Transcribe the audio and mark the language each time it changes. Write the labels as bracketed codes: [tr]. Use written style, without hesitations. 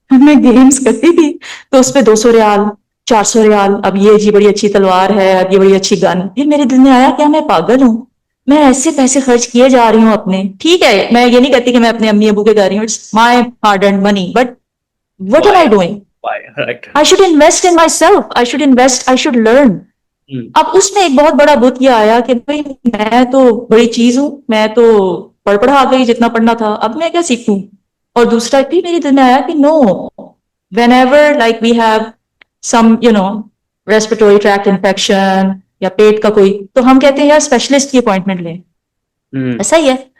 [ur] میں گیمز کرتی تھی تو اس پہ 200 ریال 400 ریال، اب یہ جی بڑی اچھی تلوار ہے، اب یہ بڑی اچھی گن. پھر میرے دل میں آیا کیا میں پاگل ہوں؟ میں ایسے پیسے خرچ کیے جا رہی ہوں اپنے. ٹھیک ہے میں یہ نہیں کہتی کہ میں اپنے امی ابو کے جا رہی ہوں، [en] It's my hard earned money, but what am I doing? I should invest in myself. I should invest. I should learn. [ur] اب اس میں ایک بہت بڑا بت یہ آیا کہ بھائی میں تو بڑی چیز ہوں، میں تو پڑھ آ گئی جتنا پڑھنا تھا، اب میں کیا سیکھوں. اور دوسرا بھی میرے دل میں آیا کہ نو، [en] whenever like we have some respiratory tract infection [ur] یا پیٹ کا کوئی، تو ہم کہتے ہیں یار اسپیشلسٹ کی اپوائنٹمنٹ لیں. ایسا ہی ہے.